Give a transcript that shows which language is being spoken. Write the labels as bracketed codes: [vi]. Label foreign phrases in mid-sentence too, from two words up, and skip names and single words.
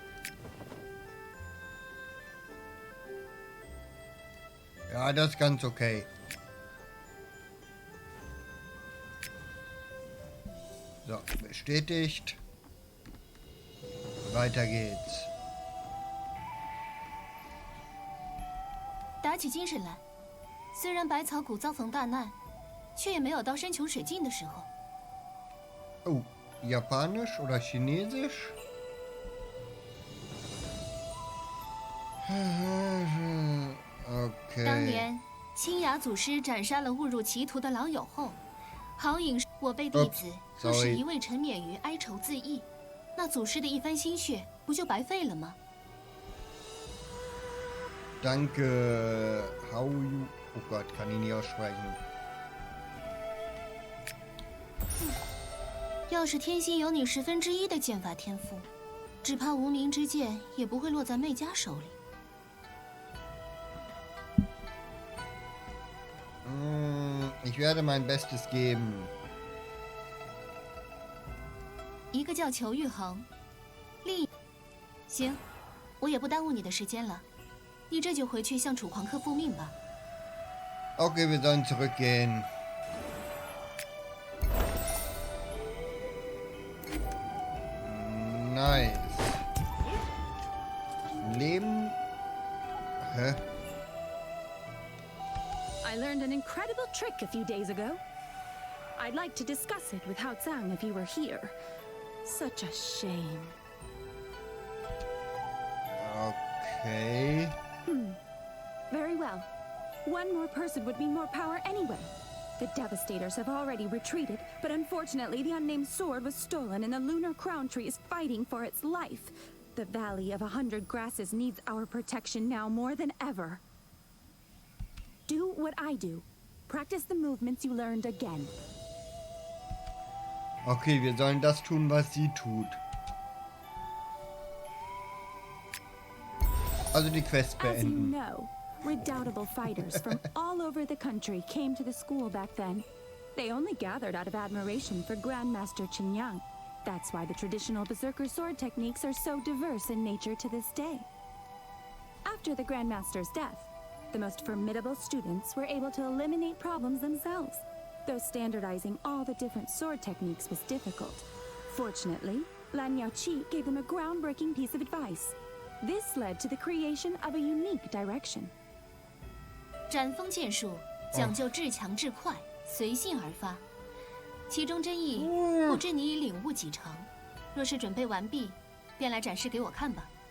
[de] Ja, das ist ganz okay. So, bestätigt. Weiter geht's. [zh] 打起精神来，虽然百草谷遭逢大难，却也没有到山穷水尽的时候。 [de] Oh, Japanisch oder Chinesisch? Okay. [zh] 当年青雅祖师斩杀了误入歧途的老友后，好饮我辈弟子若是一味沉湎于哀愁自缢，那祖师的一番心血不就白费了吗？ [de] Danke. [en] How you... [de] Oh Gott, kann ich nicht aussprechen. [zh] 要是天心有你1/10的剑法天赋，只怕无名之剑也不会落在媚家手里。 [de] Ich werde mein Bestes geben. [zh] 一个叫裘玉衡，另一……行，我也不耽误你的时间了，你这就回去向楚狂客复命吧。 [de] Okay, wir sollen zurückgehen. Nice. Leben. Hä? [en] I learned an incredible trick a few days ago. I'd like to discuss it with Hao Zhang if he were here. Such a shame. Okay. Very well. One more person would mean more power anyway. The Devastators have already retreated, but unfortunately the unnamed sword was stolen and the lunar crown tree is fighting for its life. The Valley of 100 Grasses needs our protection now more than ever. Do what I do. Practice the movements you learned again. [de] Okay, wir sollen das tun, was sie tut. Also die Quest [en] As you [de] beenden. [en] know, redoubtable fighters from all over the country came to the school back then. They only gathered out of admiration for Grandmaster Qingyang. That's why the traditional Berserker sword techniques are so diverse in nature to this day. After the Grandmaster's death, the most formidable students were able to eliminate problems themselves, though standardizing all the different sword techniques was difficult. Fortunately, Lan Yaoqi gave them a groundbreaking piece of advice. This led to the creation of a unique direction. [zh] 斩锋剑术讲究至强至快，随性而发，其中真意不知你已领悟几成。若是准备完毕，便来展示给我看吧。